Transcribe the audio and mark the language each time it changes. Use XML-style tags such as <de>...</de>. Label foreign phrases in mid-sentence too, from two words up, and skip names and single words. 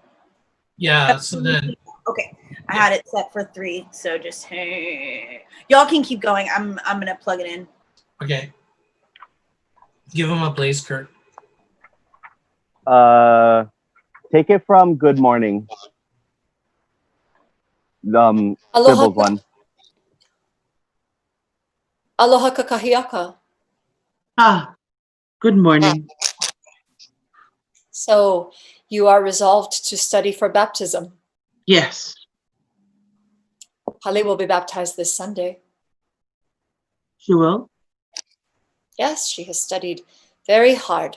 <en>Yeah, so then Okay, I had it set for 3, so just y'all can keep going. I'm gonna plug it in. okay. Give him a place, Kirk. Take it from Good Morning. Aloha, Sybil's one.</en> <haw>aloha kakahiaka.</haw> <en>Ah, good morning. So you are resolved to study for baptism. Yes. Pali will be baptized this Sunday. She will? Yes, she has studied very hard,</en>